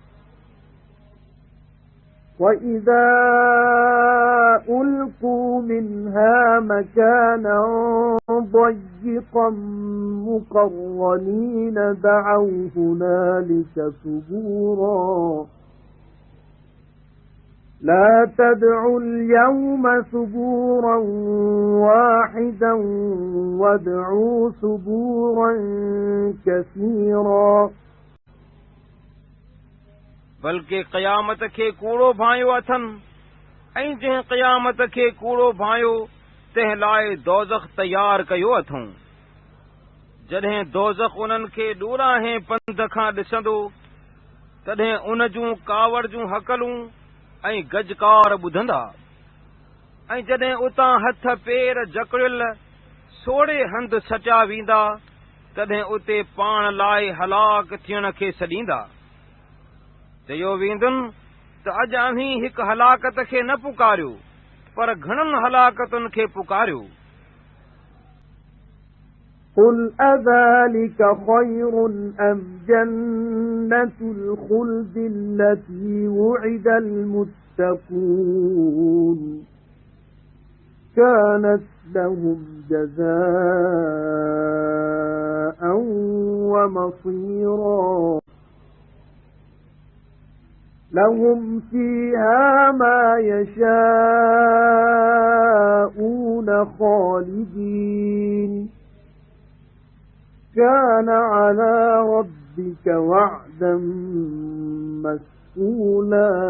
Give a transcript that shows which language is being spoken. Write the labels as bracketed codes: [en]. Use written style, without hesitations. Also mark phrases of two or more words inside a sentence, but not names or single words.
[ar] وإذا ألقوا منها مكانا ضيقا مقرنين دعوا هنالك ثبورا لا تدعوا اليوم ثبورا واحدا وادعوا ثبورا كثيرا [sd] बल्कि क़यामत खे कूड़ो भांयो अथनि ऐं जंहिं क़यामत खे कूड़ो भांयो तंहिं लाइ दोज़ख तयारु कयो अथऊं जॾहिं दोज़ख उन्हनि खे ॾोराहे पंध खां ॾिसंदो तॾहिं उन जूं कावड़ जूं हकलूं ऐं गजकार ॿुधंदा ऐं जॾहिं उतां हथ पेर जकड़ियल सोड़े हंध सटिया वेंदा तॾहिं उते पाण लाइ हलाक थियण खे सॾींदा चयो वेंदुनि त अॼु अहीं हिकु हलाकत खे न पुकारियो पर घणनि हलाकतुनि खे पुकारियो [ar] قل أذلك خير أم جنة الخلد التي وعد المتقون كانت لهم جزاء ومصيرا لهم فيها ما يشاءون خالدين كان على ربك وعدا مسئولا